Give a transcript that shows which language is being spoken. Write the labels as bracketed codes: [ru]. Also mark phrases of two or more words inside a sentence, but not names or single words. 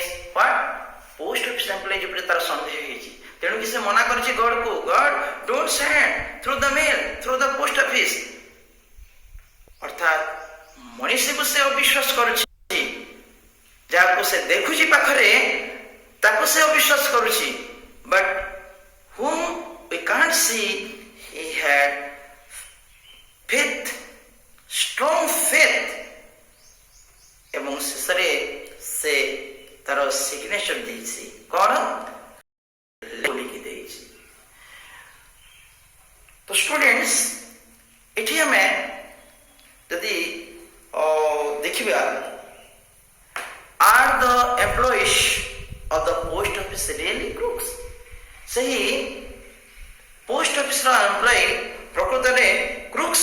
[en] what post office employees [or] ଉପରେ ତାର ସନ୍ଦେହ ହେଇଛି ତେଣୁ କି ସେ ମନା କରିଛି ଗଡ [en] କୁ ଗଡ don't send through the mail through the post [or] office ଅର୍ଥାତ ମଣିଷକୁ ସେ ଅବିଶ୍ୱାସ କରୁଛି ଯାହାକୁ ସେ ଦେଖୁଛି ପାଖରେ ତାକୁ ସେ ଅବିଶ୍ୱାସ କରୁଛି [en] but whom we can't see he had faith strong faith [or] ଏବଂ ଶେଷରେ ସେ ତାର ସିଗ୍ନେଚର ଦେଇଛି କଣ लिखि ଦେଇଛି तो स्टूडेंट्स ଏଠି ଆମେ ଯଦି ଦେଖିବା [en] are the employees of the post office really crooks [or] ସେହି [en] post office [or] ର ଏମ୍ପ୍ଲୟି ପ୍ରକୃତରେ crooks